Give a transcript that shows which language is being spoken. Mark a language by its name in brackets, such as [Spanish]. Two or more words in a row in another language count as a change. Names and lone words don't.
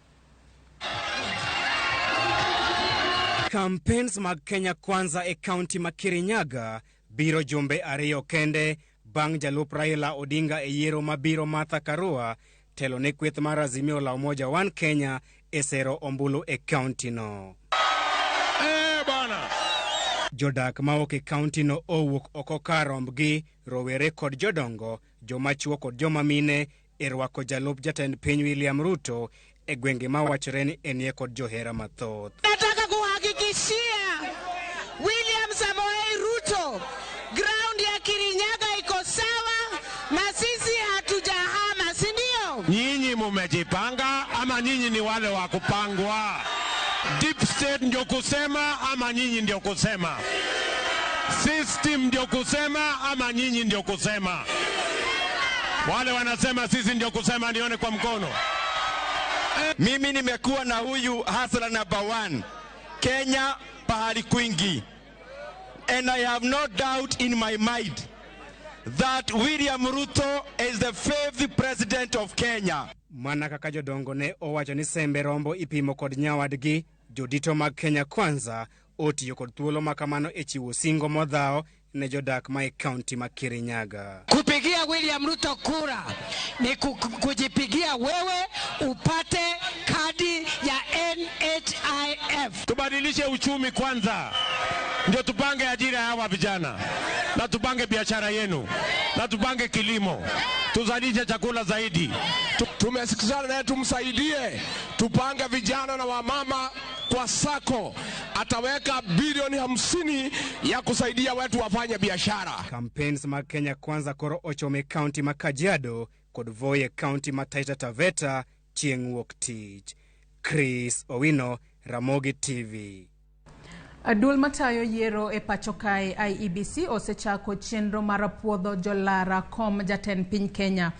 [Luo (Kenya and Tanzania)] Campaigns mag Kenya Kwanza e county ma Kirinyaga biro jumbe ariyo kende bang' jalup Raila Odinga e yiero mabiro Martha Karua telo ne kweth mar Azimio la Umoja One Kenya e sero Ombulu e county no. Bana! Jodak maok e county no owuok oko ka rombgi, rowere kod jodongo, joma chuo kod joma mine e rwako jalup jatend piny William Ruto e gwenge ma wachore ni enie kod johera mathoth. [Swahili] Nataka kuhakikishia William Samoei Ruto ground ya Kirinyaga iko sawa na sisi hatujahama, si ndio? Nyinyi mumejipanga ama nyinyi ni wale wa kupangwa? [English] Deep state [Swahili] ndio kusema ama nyinyi ndio kusema? System ndio kusema ama nyinyi ndio kusema? Wale wanasema sisi ndio kusema nione kwa mkono. Mimi nimekuwa na huyu hasla number 1 Kenya pahali kwingi, [English] and I have no doubt in my mind that William Ruto is the 5th president of Kenya. [Luo (Kenya and Tanzania)] Mana kaka jodongo ne owacho ni sembe rombo ipimo kod nyawadgi, jodito mag Kenya Kwanza otiyo kod thuolo makamano e chiwo singo modhao ne jodak ma e county ma Kirinyaga. [Swahili] Kupigia William Ruto kura ni kujipigia wewe upate kadi ya NHIF. Tubadilishe uchumi kwanza, ndio tupange ajira ya hawa vijana, na tupange biashara yenu, na tupange kilimo, tuzalishe chakula zaidi. Tumesikizana naye tumsaidie, tupange vijana na wamama kwa sako, ataweka bilioni 50 ya kusaidia watu wafanye biashara. [Luo (Kenya and Tanzania)] Campaigns ma Kenya Kwanza koro ochome county ma Kajiado kod Voi county ma Taita Taveta chieng' wuok tich. Chris Owino, Ramogi TV. Duol matayo yiero e pacho kae IEBC osechako chenro mar puodho jolara kom jatend piny Kenya.